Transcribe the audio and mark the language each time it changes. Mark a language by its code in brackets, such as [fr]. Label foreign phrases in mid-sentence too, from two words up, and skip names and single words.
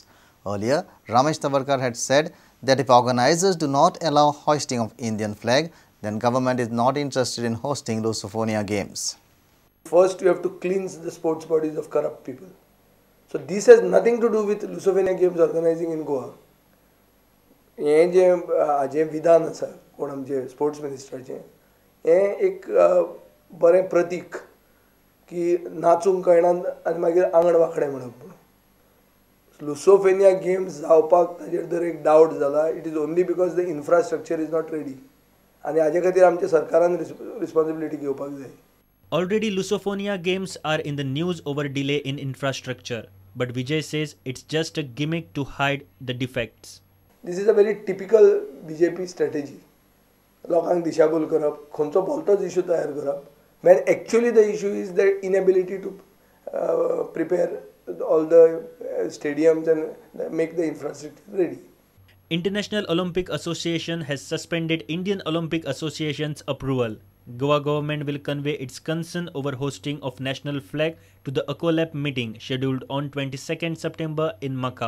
[en] Earlier, Ramesh Tavarkar had said that if organizers do not allow hoisting of Indian flag, then government is not interested in hosting Lusofonia games. First, you have to cleanse the sports bodies of corrupt people. So this has nothing to do with Lusofonia games organizing in Goa. [kok] हे जे विधान आसा कोण आमचे स्पोर्ट्स मिनिस्टराचें हें एक बरें प्रतीक की नाचूंक कळना आनी मागीर आंगण वांकडें म्हणप म्हणून लुसोफेनिया गेम्स जावपाक ताजेर जर एक डावट जाला [en] it is only because the infrastructure is not ready [kok] आनी हाजे खातीर आमच्या सरकारान रिस्पॉन्सिबिलिटी घेवपाक जाय. [en] Already Lusofonia games are in the news over delay in infrastructure, but Vijay says it's just a gimmick to hide the defects. This is a very typical BJP strategy. [kok] लोकांक दिशाभूल करप, खंयचो भलतोच इशू तयार करप, [en] when actually the issue is the inability to prepare all the stadiums and make the infrastructure ready. International Olympic Association has suspended Indian Olympic Association's approval. Goa government will convey its concern over hosting of national flag to the ACOLAP meeting scheduled on 22nd September in Macau.